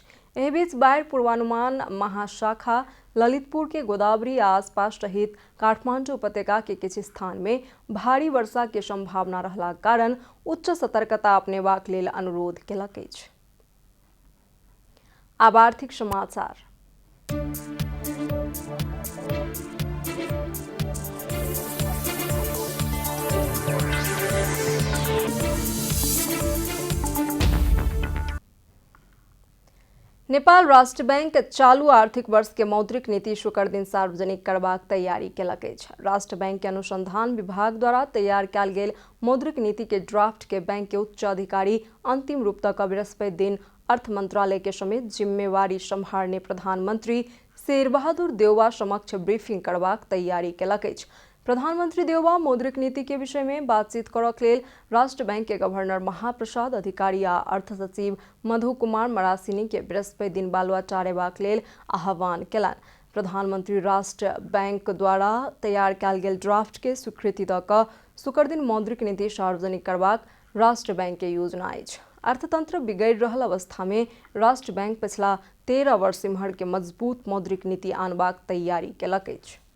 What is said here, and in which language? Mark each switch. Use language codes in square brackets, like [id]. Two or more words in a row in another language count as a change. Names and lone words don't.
[mai] एहि बीच बाढ़ि पूर्वानुमान महाशाखा ललितपुर के गोदावरी आसपास सहित काठमांडू उपत्यका के किछु स्थान में भारी वर्षा के संभावना रहलाक कारण उच्च सतर्कता अपनेबाक लेल अनुरोध केलक अछि। अब आर्थिक समाचार। नेपाल राष्ट्र बैंक चालू आर्थिक वर्ष के मौद्रिक नीति शुक्र दिन सार्वजनिक करबाक तैयारी केलक अछि। राष्ट्र बैंक के अनुसंधान विभाग द्वारा तैयार कयल गेल मौद्रिक नीति के ड्राफ्ट के बैंक के उच्च अधिकारी अंतिम रूप तक बृहस्पति दिन अर्थ मंत्रालय के समेत जिम्मेवारी संभालने प्रधानमंत्री शेरबहादुर देउवा समक्ष ब्रीफिंग करबाक तैयारी केलक अछि। प्रधानमंत्री देउवा मौद्रिक नीति के विषय में बातचीत करक लेल राष्ट्र बैंक के गवर्नर महाप्रसाद अधिकारी आ अर्थ सचिव मधु कुमार मरासिनी के बृहस्पति दिन बालुआटार अयबाक लेल आह्वान केलनि। प्रधानमंत्री राष्ट्र बैंक द्वारा तैयार कयल गेल ड्राफ्ट के स्वीकृति दऽ कऽ शुक्र दिन मौद्रिक नीति सार्वजनिक करबाक राष्ट्र बैंक के योजना अछि। अर्थतंत्र बिगड़ि रहल अवस्था में राष्ट्र बैंक पिछला 13 वर्ष इम्हर के मजबूत मौद्रिक नीति आनबाक तैयारी केलक अछि।